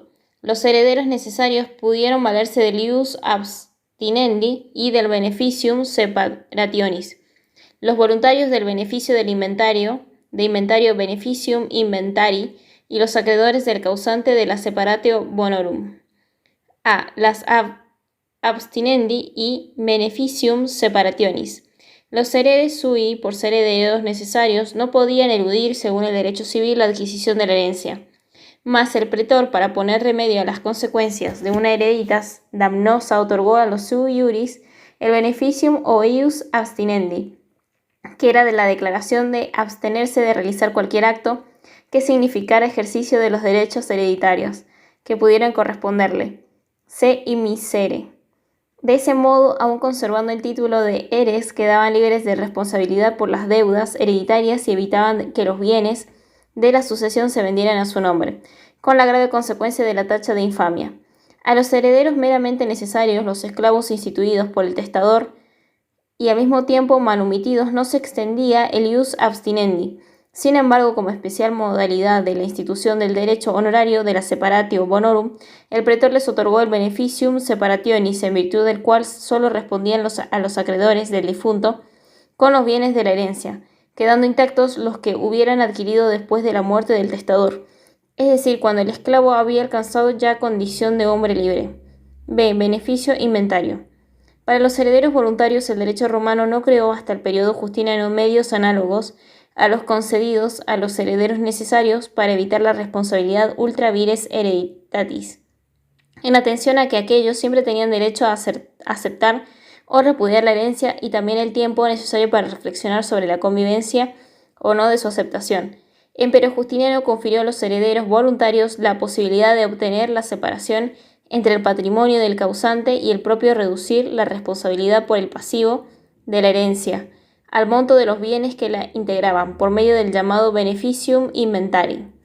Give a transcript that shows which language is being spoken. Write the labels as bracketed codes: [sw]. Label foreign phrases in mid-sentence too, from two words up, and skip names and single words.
[es] Los herederos necesarios pudieron valerse del [la] ius abstinendi [es] y del [la] beneficium separationis. [es] Los voluntarios del beneficio del inventario, de inventario [la] beneficium inventari, [es] y los acreedores del causante de la [la] separatio bonorum. [es] A. [la] Las abstinendi y beneficium separationis. [es] Los [la] heredes sui, [es] por ser herederos necesarios, no podían eludir, según el derecho civil, la adquisición de la herencia. Mas el pretor, para poner remedio a las consecuencias de una [la] hereditas damnosa, [es] otorgó a los [la] sui iuris [es] el beneficium o [la] ius abstinendi, [es] que era de la declaración de abstenerse de realizar cualquier acto que significara ejercicio de los derechos hereditarios que pudieran corresponderle, [la] se immisere. [es] De ese modo, aun conservando el título de heres, quedaban libres de responsabilidad por las deudas hereditarias y evitaban que los bienes de la sucesión se vendieran a su nombre, con la grave consecuencia de la tacha de infamia. A los herederos meramente necesarios, los esclavos instituidos por el testador y al mismo tiempo manumitidos, no se extendía el [la] ius abstinendi. [es] Sin embargo, como especial modalidad de la institución del derecho honorario de la [la] separatio bonorum, [es] el pretor les otorgó el [la] beneficium separationis, [es] en virtud del cual solo respondían a los acreedores del difunto con los bienes de la herencia, quedando intactos los que hubieran adquirido después de la muerte del testador, es decir, cuando el esclavo había alcanzado ya condición de hombre libre. B. Beneficio inventario. Para los herederos voluntarios, el derecho romano no creó hasta el periodo justiniano medios análogos a los concedidos a los herederos necesarios para evitar la responsabilidad [la] ultra vires hereditatis, [es] en atención a que aquellos siempre tenían derecho a aceptar o repudiar la herencia y también el tiempo necesario para reflexionar sobre la convivencia o no de su aceptación. Empero Justiniano confirió a los herederos voluntarios la posibilidad de obtener la separación entre el patrimonio del causante y el propio reducir la responsabilidad por el pasivo de la herencia al monto de los bienes que la integraban, por medio del llamado [la] beneficium inventari.